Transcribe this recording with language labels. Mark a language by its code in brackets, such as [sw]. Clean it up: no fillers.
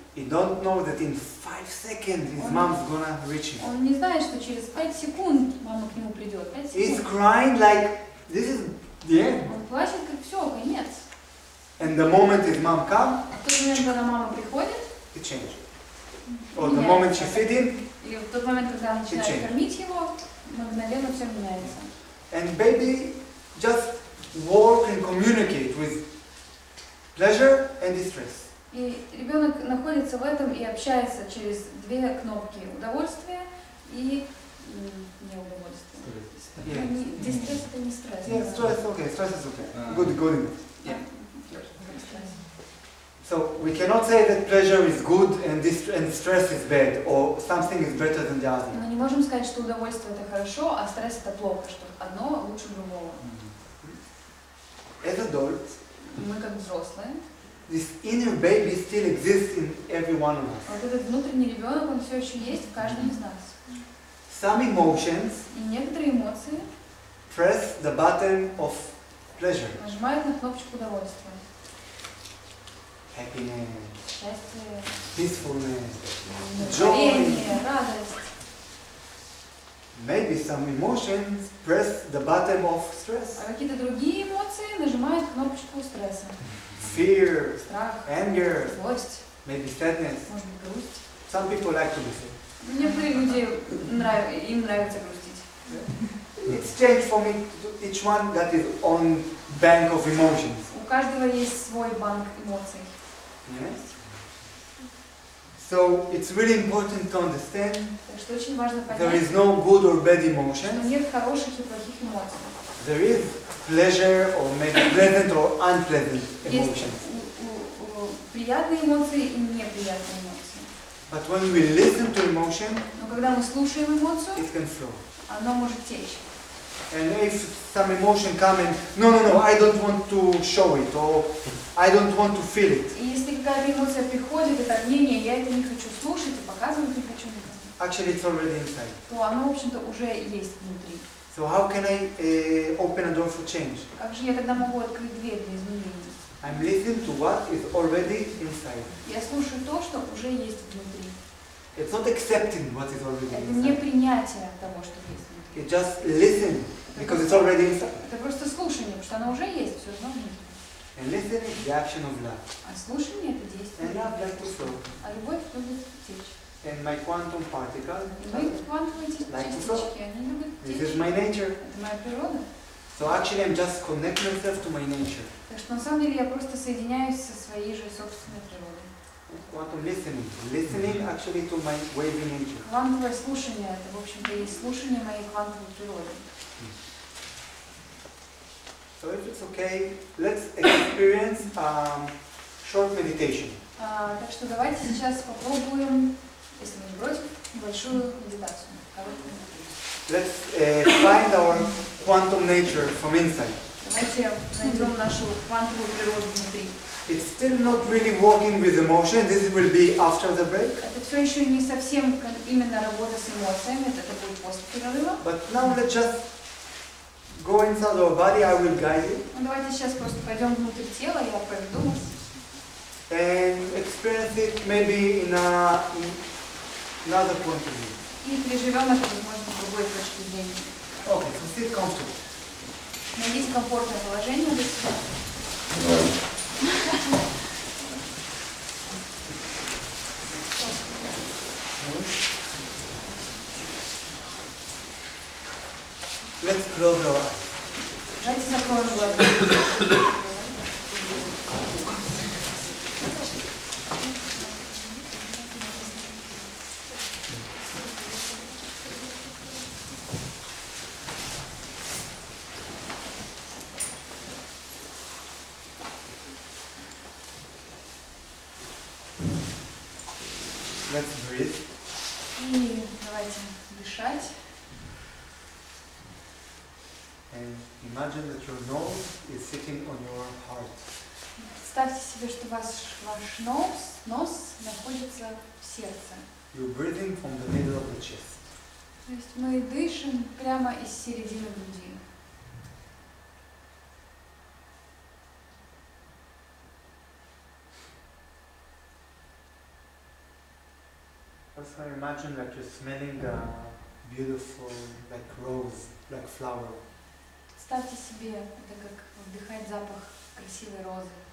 [en] He don't know that in 5 seconds his mom's gonna reach him. [ru] Он не знает, что через 5 секунд мама к нему придет. 5 [en] He's [ru] секунд. [en] crying like this is the end. [ru] Он плачет, как все, конец. [en] And the moment his mom comes, [ru] А в тот момент, когда мама приходит, [en] it changes. Or the moment she feed him, [ru] или в тот момент, когда она начинает [en] changes. [ru] кормить его, мгновенно все меняется. [en] and baby just work and communicate with pleasure and distress. [ru] И ребенок находится в этом и общается через две кнопки – удовольствие и неудовольствие. [en] Yeah. [ru] Дистресс – это не стресс. [en] Yeah, [ru] это- [en] stress is okay. Good. [ru] Да. [en] Yeah. [ru] Стресс. [en] So we cannot say that pleasure is good and stress is bad, or something is better than the other. [ru] Мы не можем сказать, что удовольствие – это хорошо, а стресс – это плохо, что одно лучше другого. [en] As adults, [ru] Мы как взрослые, [en] this inner baby still exists in every one of us. [ru] вот этот внутренний ребенок, он все еще есть в каждом из нас. [en] Some emotions [ru] И некоторые эмоции [en] press the button of pleasure, [ru] нажимают на кнопочку удовольствия. [en] happiness, [ru] Счастье, [en] peacefulness, [ru] удовлетворение, радость. [en] Maybe some emotions press the button of stress, [ru] А какие-то другие эмоции нажимают кнопочку стресса. [en] fear, [ru] Страх, [en] anger, [ru] злость, [en] maybe sadness. [ru] может быть, грусть. [en] Some people like to be sad. [ru] Некоторые люди, им нравится грустить. [en] It's changed for me to each one that is on bank of emotions. [ru] У каждого есть свой банк эмоций. [en] Yes? So it's really important to understand [ru] Так что очень важно [en] there [ru] понять, [en] is no good or bad [ru] что [en] emotions. [ru] нет хороших и плохих эмоций. [en] There is pleasure or maybe pleasant or unpleasant [ru] Есть [en] emotions. [ru] приятные эмоции и неприятные эмоции. [en] But when we listen to emotion, [ru] Но когда мы слушаем эмоцию, [en] it can flow. [ru] оно может течь. [en] And if some emotion come and no, I don't want to show it or I don't want to feel it. [ru] И если какая-то эмоция приходит, это мнение, я это не хочу слушать и показывать не хочу никому, [en] Actually, it's already inside. [ru] то оно, в общем-то, уже есть внутри. [en] So how can I open a door for change? [ru] Как же я тогда могу открыть дверь для изменений? [en] I'm listening to what is already inside. [ru] Я слушаю то, что уже есть внутри. [en] It's not accepting what is already [ru] Это не [en] inside. [ru] принятие того, что есть внутри. [en] It's just listen because it's already inside. [ru] Это просто слушание, потому что оно уже есть, все равно внутри. [en] And listening is the action of love. [ru] А слушание это действие. [en] And love like to flow. [ru] А любовь будет течь. [en] And my quantum particle, [ru] И мои квантовые частички, они любят [en] this [ru] течь. [en] is my nature. [ru] Это моя природа. [en] So actually I'm just connecting myself to my nature. [ru] Так что на самом деле я просто соединяюсь со своей же собственной природой. [en] Quantum listening. Listening actually to my wavy nature. [ru] Квантовое слушание, это, в общем-то, и есть слушание моей квантовой природы. [en] So if it's okay, let's experience short meditation. [ru] Так что давайте сейчас попробуем, если вы не против, небольшую медитацию. Короткую медитацию. [en] Let's find our quantum nature from inside. [ru] Давайте найдем нашу квантовую природу внутри. [en] It's still not really working with emotion. This will be after the break. [ru] Это все еще не совсем именно работа с эмоциями, это будет после перерыва. [en] But now let's just go inside our body. I will guide you [ru] Ну, давайте сейчас просто пойдем внутрь тела, я проведу вас. [en] and experience it maybe in another point of view. [ru] И переживем это, возможно, с другой точки зрения. [en] Okay, so sit comfortable. [ru] Найдите комфортное положение для себя. [en] Let's close our eyes. [ru] Давайте закроем глаза. [en] Let's breathe. [ru] И давайте дышать. [en] And imagine that your nose is sitting on your heart. [ru] Представьте себе, что ваш нос находится в сердце. [en] You're breathing from the middle of the chest. [ru] То есть мы дышим прямо из середины груди. [en] Also imagine that you're smelling a beautiful, like rose, like flower. [ru] Представьте себе, это как вдыхать запах красивой розы.